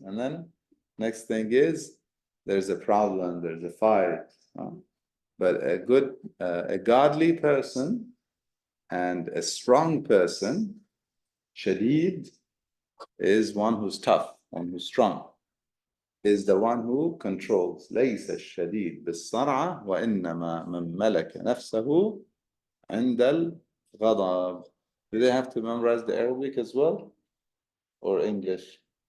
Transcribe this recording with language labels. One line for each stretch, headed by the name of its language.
English: And then next thing is there's a problem, there's a fight. But a godly person and a strong person, shadid, is one who's tough, one who's strong. Is the one who controls.
Arabic: ليس الشديد بالصرعة وإنما من ملك نفسه عند الغضب.
English: Do they have to memorize the Arabic as well? Or English?